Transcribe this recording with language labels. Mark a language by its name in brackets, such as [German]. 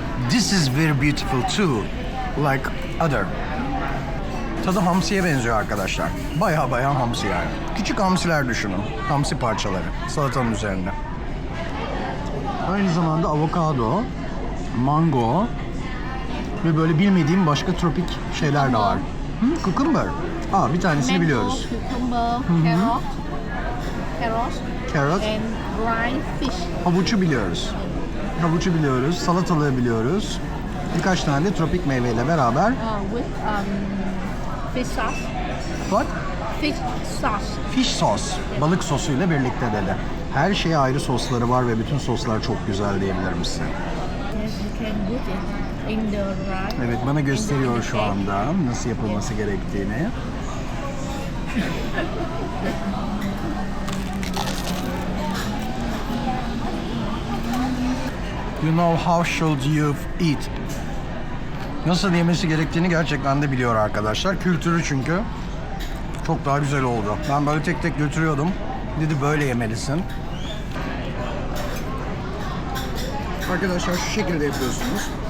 [English] This is very beautiful too. Like other. [Turkish] Tadı hamsiye benziyor arkadaşlar. Baya hamsi yani. Küçük hamsiler düşünün. Hamsi parçaları. Salatanın üzerinde. Aynı zamanda avokado, mango ve böyle bilmediğim başka tropik şeyler de var. Cucumber. Bir tanesini [English] Mango, [Turkish] biliyoruz. [English] cucumber, carrot, Carrot. and dried fish. [Turkish] Havucu biliyoruz. Havucu biliyoruz. Salatalığı biliyoruz. Birkaç tane de tropik meyveyle beraber. [English] With fish sauce. What? Fish sauce. Fish sauce. [Turkish] Balık sosuyla birlikte dedi. Her şeye ayrı sosları var ve bütün soslar çok güzel diyebilirim size. [English] Yes, you can put it in the rice. [Turkish] Evet, bana gösteriyor şu anda nasıl yapılması gerektiğini. [English] You know how should you eat? [Turkish] Nasıl yemesi gerektiğini gerçekten de biliyor arkadaşlar. Kültürü çünkü çok daha güzel oldu. Ben böyle tek tek götürüyordum. Dedi böyle yemelisin. Arkadaşlar şu şekilde yapıyorsunuz.